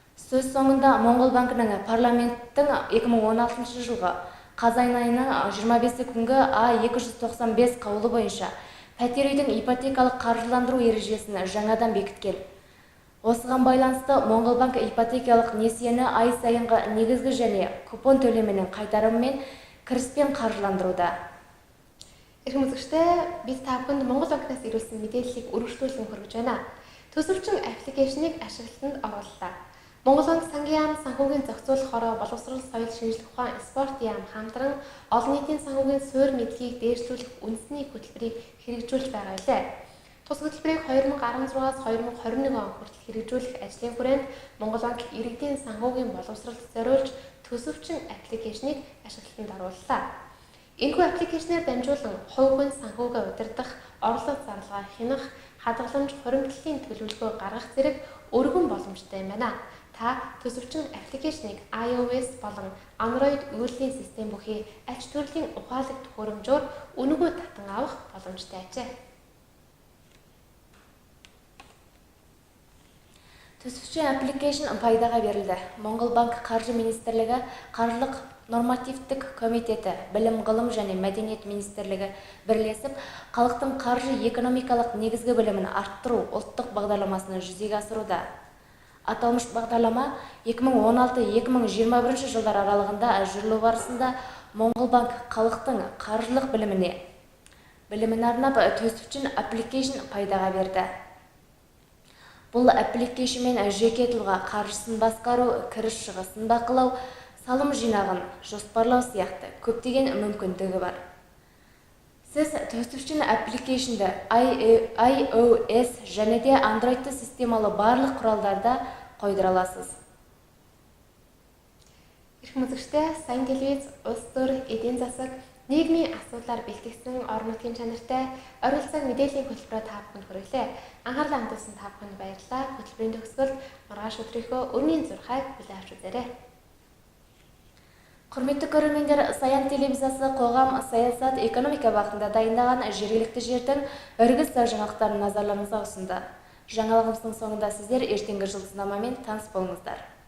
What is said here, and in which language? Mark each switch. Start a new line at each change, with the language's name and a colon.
Kazakh: Сөз соңында Монгол банкінің парламенттің 2016 жылғы қазан айының 25 күнгі А295 қаулы бойынша пәтер үйдің ипотекалық қаржыландыру ережесін жаңадан бекіткен. Осыған байланысты Монгол банк ипотекалық несиені ай сайынғы негізгі және купон төлемінің қайтарымымен кіріспен қаржыландыруда.
Mongolian: Эрхэм үзэгчдээ бид та бүхэнд Монгол банкнаас ирүүлсэн мэдээллийг үргэлжлүүлэн хүргэж байна. Төсөвчин аппликейшнийг ашиглалтанд орууллаа. Монгол банк сангийн яам санхүүгийн зохицуулах хороо боловсрол соёл шинжилгээ ухаан спорт яам хамтран олон нийтийн санхүүгийн суурь мэдлэгийг дээшлүүлэх үндэсний хөтөлбөрийг хэрэгжүүлж байгаа билээ. Тус хөтөлбөрийг 2016-аас 2021 он хүртэл хэрэгжүүлэх ажлын хүрээнд Монгол банк иргэдийн санхүүгийн боловсролд зориулж төсөвчин аппликейшнийг ашиглалтанд орууллаа. Энэхүү аппликейшнээр дамжуулан хувь хүн санхүүгээ удирдах, орлого зарлага хянах, хадгаламж, хуримтлалын төлөвлөгөө гаргах зэрэг өргөн боломжтой юм байна. Та төсөвчин аппликейшнийг iOS болон Android үйлдвэрлэлийн систем бүхий ач төрлийн ухаалаг төхөөрөмжөөр үнэгүй татан авах боломжтой ажээ.
Kazakh: Төсөвчин аппликейшн пайдаға берілді. Монгол банк қаржы министрлігі, қаржылық нормативтік комитеті, білім, ғылым және мәдениет министрлігі бірлесіп, халықтың қаржы экономикалық негізгі білімін арттыру ұлттық бағдарламасының жүзеге асыруда. Аталмыш бағдарлама 2016-2021 жылдар аралығында жүрілу барысында Монгол банк халықтың қаржылық білімін арнап төсөвчин аппликейшн пайдаға берді. Бұл аппликейшнмен жеке тұлға қаржысын басқару, кіріс шығысын бақылау, салым жинағын жоспарлау сияқты көптеген мүмкіндігі бар. Сіз төсөвчин аппликейшнді iOS және де Android системалы барлық құралдарда қойдыра аласыз.
Mongolian: Эрхэм үзэгчдээ сайн телевиз, улс төр, эдийн засаг, нийгмийн асуудлаар бэлтгэсэн орон нутгийн чанартай орой цаг мэдээллийн хөтөлбөрөөр та бүхэнд хүргэлээ. Анхаарлаа хандуулсан та бүхэнд баярлалаа. Хөтөлбөрийн төгсгөлд маргааш өдрийнхөө өрний зурхайг хүлээн авч үзээрэй.
Kazakh: Құрметті көрермендер, Саян телевизиясы қоғам, саясат, экономика бағытында дайындаған жергілікті жердің іргіз жаңалықтарын назарларыңызға ұсынды. Жаңалығымыздың соңында сіздер ертеңгі жұлдызнамамен таныс болыңыздар.